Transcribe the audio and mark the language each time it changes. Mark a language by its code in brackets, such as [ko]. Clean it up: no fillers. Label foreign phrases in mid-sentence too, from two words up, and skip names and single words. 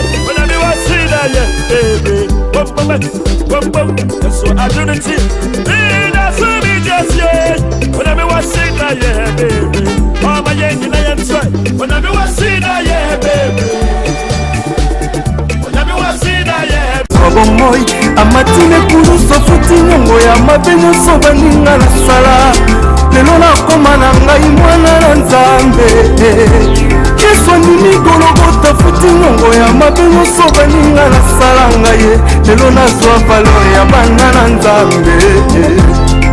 [en] When I be watching that, yeah, baby. So I do not see, but I saw me just yet. When I be watching that, yeah, baby. Oh my yeah, I am sorry. When I be watching that, yeah, baby. When I be watching that, yeah. [ln] Moi amatine kuluso futi nyongo ya mabenyo soba ninga na sala lelo na koma na ngai mwana na nzambe Yesu ndimi gologota futi nyongo ya mabenyo soba ninga na sala ngai lelo na zwa valeur ya bana na nzambe